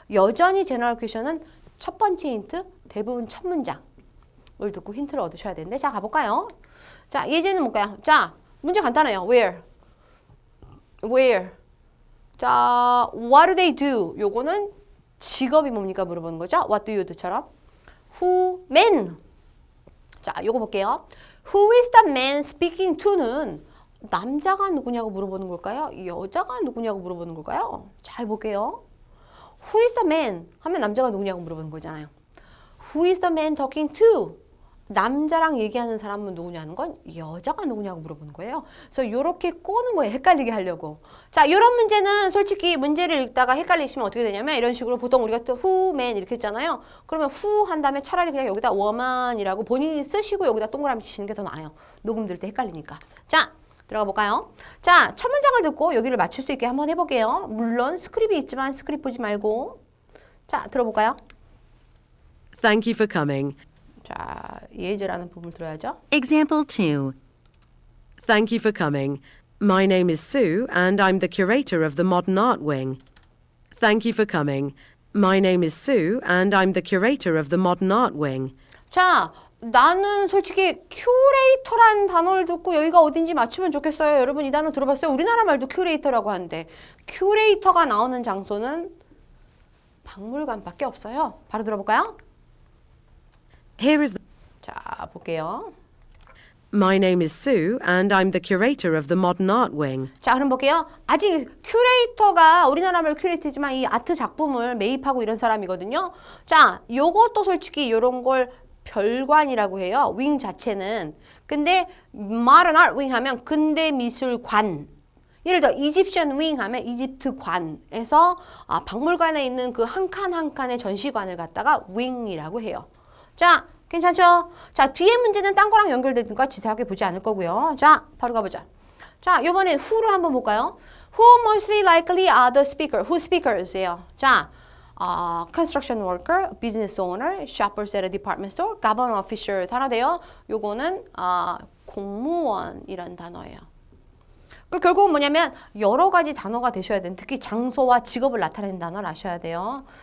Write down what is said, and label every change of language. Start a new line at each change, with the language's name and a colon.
Korean: 여전히 제너럴 퀘션은 첫 번째 힌트 대부분 첫 문장을 듣고 힌트를 얻으셔야 되는데 자 가볼까요? 자 예제는 뭘까요? 자 문제 간단해요.
English: Where? 자, what do they do?
Korean: 요거는 직업이 뭡니까 물어보는 거죠.
English: What do you do처럼. Who? Man.
Korean: 자, 요거 볼게요.
English: Who is the man speaking to는
Korean: 남자가 누구냐고 물어보는 걸까요? 여자가 누구냐고 물어보는 걸까요? 잘 볼게요.
English: Who is the man?
Korean: 하면 남자가 누구냐고 물어보는 거잖아요.
English: Who is the man talking to?
Korean: 남자랑 얘기하는 사람은 누구냐는 건 여자가 누구냐고 물어보는 거예요. 그래서 이렇게 꼬는 거예요. 헷갈리게 하려고. 자, 이런 문제는 솔직히 문제를 읽다가 헷갈리시면 어떻게 되냐면 이런 식으로 보통 우리가 또 who, man 이렇게 했잖아요. 그러면 who 한 다음에 차라리 그냥 여기다 woman이라고 본인이 쓰시고 여기다 동그라미 치시는 게 더 나아요. 녹음 들 때 헷갈리니까. 자, 들어가 볼까요? 자, 첫 문장을 듣고 여기를 맞출 수 있게 한번 해볼게요. 물론 스크립이 있지만 스크립 보지 말고. 자, 들어볼까요?
English: Thank you for coming.
Korean: 자, 예제라는 부분을 들어야죠.
English: Example 2. Thank you for coming. My name is Sue, and I'm the curator of the Modern Art Wing. Thank you for coming. My name is Sue, and I'm the curator of the Modern Art Wing.
Korean: 자, 나는 솔직히 큐레이터라는 단어를 듣고 여기가 어딘지 맞추면 좋겠어요. 여러분 이 단어 들어봤어요? 우리나라 말도 큐레이터라고 하는데 큐레이터가 나오는 장소는 박물관밖에 없어요. 바로 들어볼까요?
English: Here is the...
Korean: 자, 볼게요.
English: My name is Sue, and I'm the curator of the Modern Art Wing.
Korean: 자, 그럼 볼게요. 아직 큐레이터가 우리나라 말 큐레이터지만 이 아트 작품을 매입하고 이런 사람이거든요. 자, 요것도 솔직히 요런 걸 별관이라고 해요. 윙 자체는. 근데 Modern Art Wing 하면 근대 미술관. 예를 들어 이집션 윙 하면 이집트관에서 박물관에 있는 그 한 칸 한 칸의 전시관을 갖다가 윙이라고 해요. 자, 괜찮죠? 자, 뒤에 문제는 딴 거랑 연결되니까 지사하게 보지 않을 거고요. 자, 바로 가보자. 자, 요번에 who를 한번 볼까요?
English: Who mostly likely are the speaker? Who speakers예요. 자, construction worker, business owner, shoppers at a department store, government official 단어돼요.
Korean: 요거는 공무원이라는 단어예요. 결국은 뭐냐면 여러 가지 단어가 되셔야 되는 특히 장소와 직업을 나타내는 단어를 아셔야 돼요.